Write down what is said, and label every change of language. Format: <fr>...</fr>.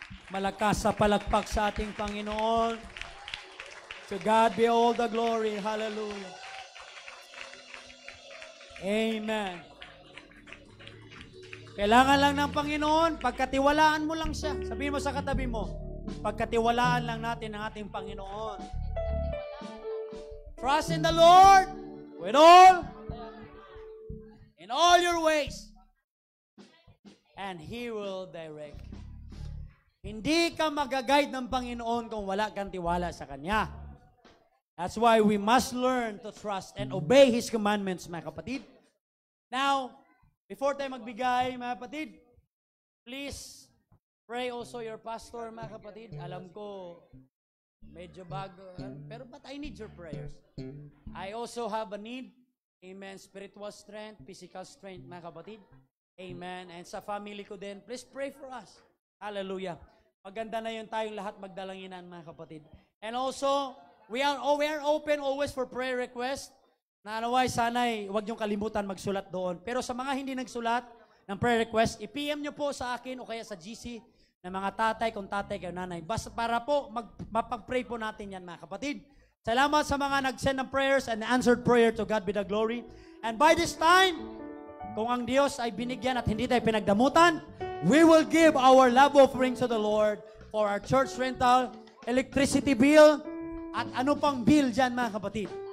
<tl>Malakas sa palakpak sa ating Panginoon.</tl> <en>To God be all the glory.</en> <tl>Hallelujah. Amen. Kailangan lang ng Panginoon, pagkatiwalaan mo lang siya. Sabihin mo sa katabi mo, pagkatiwalaan lang natin ang ating Panginoon.</tl> <en>Trust in the Lord with in all your ways. And He will direct.</en> <tl>Hindi ka magaguide ng Panginoon kung wala kang tiwala sa Kanya.</tl> <en>That's why we must learn to trust and obey His commandments,</en> <tl>mga kapatid.</tl> <en>Now, before</en> <tl>tayo magbigay, mga kapatid,</tl> <en>please pray also your pastor,</en> <tl>mga kapatid. Alam ko, Medyo bago.</tl> <en>But I need your prayers. I also have a need. Amen. Spiritual strength, physical strength,</en> <tl>mga kapatid.</tl> <en>Amen. And sa family</en> <tl>ko din,</tl> <en>please pray for us. Hallelujah.</en> <tl>Maganda na yun tayong lahat magdalanginan, mga kapatid.</tl> <en>And also, we are open always for prayer request.</en> <tl>Na anaway, sana'y huwag niyong kalimutan magsulat doon. Pero sa mga hindi nagsulat ng prayer request, i-PM niyo po sa akin o kaya sa GC ng mga tatay, kung tatay kayo nanay. Basta para po, mapag-pray po natin yan, mga kapatid. Salamat sa mga nag-send ng</tl> <en>prayers and answered prayer. To God be the glory. And by this time,</en> <tl>kung ang Diyos ay binigyan at hindi tayo pinagdamutan,</tl> <en>we will give our love offering to the Lord for our church rental, electricity bill,</en> <tl>at ano pang bill dyan, mga kapatid.</tl>